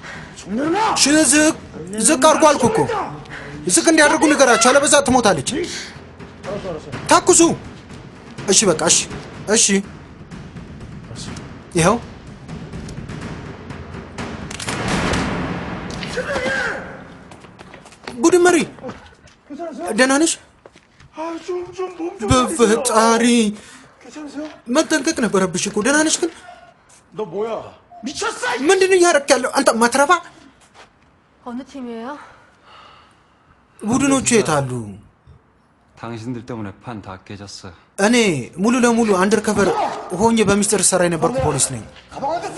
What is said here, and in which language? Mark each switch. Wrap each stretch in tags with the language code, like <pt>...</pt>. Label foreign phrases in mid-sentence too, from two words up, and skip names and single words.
<am>ዝቅ አድርጉ አልኩህ እኮ። ዝቅ እንዲያደርጉ ንገራቸው፣ አለበዛ ትሞታለች። ታኩሱ። እሺ በቃ እሺ፣ እሺ። ይኸው ቡድን መሪ፣ ደህና ነሽ? በፈጣሪ</am> <ko>괜찮으세요?</ko> <am>መጠንቀቅ ነበረብሽ እኮ ደህና ነሽ ግን</am> <ko>너 뭐야? 미쳤어?</ko> <am>ምንድነው እያደረክ ያለው አንተ ማትረባ</am> <ko>어느 팀이에요?</ko> <am>ቡድኖቹ የት አሉ</am> <ko>당신들 때문에 판 다 깨졌어.</ko> <am>እኔ ሙሉ ለሙሉ አንደርከቨር ሆኜ በሚስጥር ሰራ የነበርኩ ፖሊስ ነኝ</am> <ko>가방 어딨어?</ko>